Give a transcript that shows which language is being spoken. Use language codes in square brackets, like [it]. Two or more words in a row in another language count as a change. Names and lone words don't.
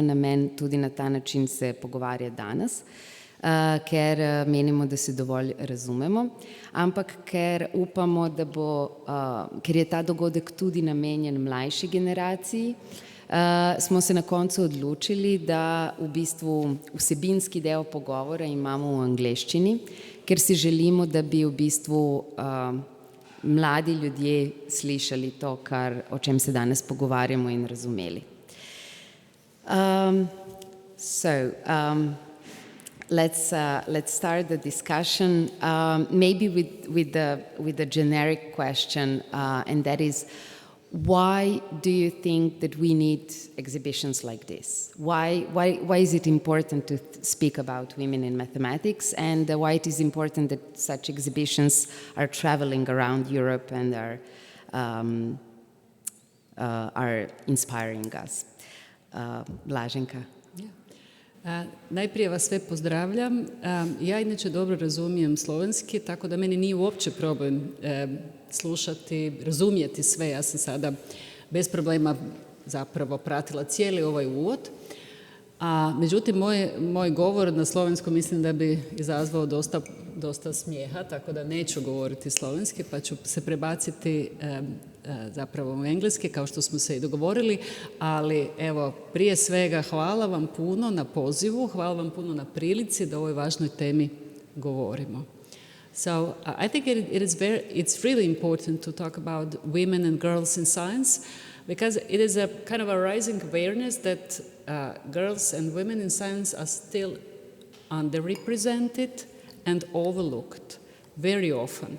[sl] namen tudi na ta način se pogovarjati danes, ker menimo, da se dovolj razumemo, ampak ker upamo, da ker je ta dogodek tudi namenjen mlajši generaciji, smo se na koncu odločili, da v bistvu vsebinski del pogovora imamo v angleščini, ker si želimo, da bi v bistvu mladi ljudje slišali to, o čem se danes pogovarjamo in razumeli. [en] Let's start the discussion, maybe with the generic question, and that is, why do you think that we need exhibitions like this? Why is it important to speak about women in mathematics, and why it is important that such exhibitions are traveling around Europe and are inspiring us? Blaženka. [hr] Najprije vas sve pozdravljam. Ja inače dobro razumijem slovenski, tako da meni nije uopće problem slušati, razumjeti sve. Ja sam sada bez problema zapravo pratila cijeli ovaj uvod. Međutim, moj govor na slovenskom mislim da bi izazvao dosta smijeha, tako da neću govoriti slovenski, pa ću se prebaciti zapravo u engleski, kao što smo se i dogovorili, ali evo, prije svega hvala vam puno na pozivu, hvala vam puno na prilici da o ovoj važnoj temi govorimo. [en] So I think it's really important to talk about women and girls in science, because it is a kind of a rising awareness that girls and women in science are still underrepresented and overlooked very often.